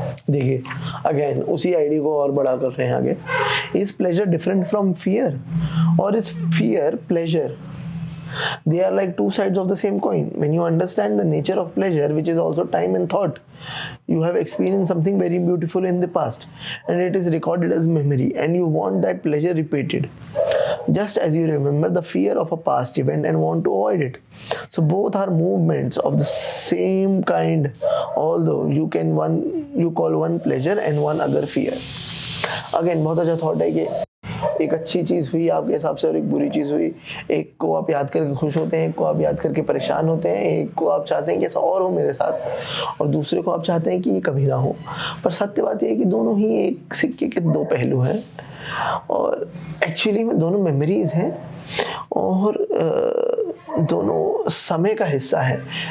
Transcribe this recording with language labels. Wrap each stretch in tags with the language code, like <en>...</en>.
<hi>देखिए अगेन उसी आइडिया को और बड़ा कर रहे हैं आगे।</hi> <en>is pleasure different from fear,</en> <hi>और</hi> <en>Is fear pleasure? They are like two sides of the same coin. When you understand the nature of pleasure, which is also time and thought, you have experienced something very beautiful in the past and it is recorded as memory, and you want that pleasure repeated, just as you remember the fear of a past event and want to avoid it. So both are movements of the same kind, although you call one pleasure and one other fear.</en> <hi>Again बहुत अच्छा thought है कि एक अच्छी चीज़ हुई आपके हिसाब से और एक बुरी चीज़ हुई। एक को आप याद करके खुश होते हैं, एक को आप याद करके परेशान होते हैं, एक को आप चाहते हैं कि ऐसा और हो मेरे साथ, और दूसरे को आप चाहते हैं कि ये कभी ना हो। पर सत्य बात यह है कि दोनों ही एक सिक्के के दो पहलू हैं, और एक्चुअली में दोनों मेमोरीज हैं, और दोनों समय का हिस्सा है।</hi>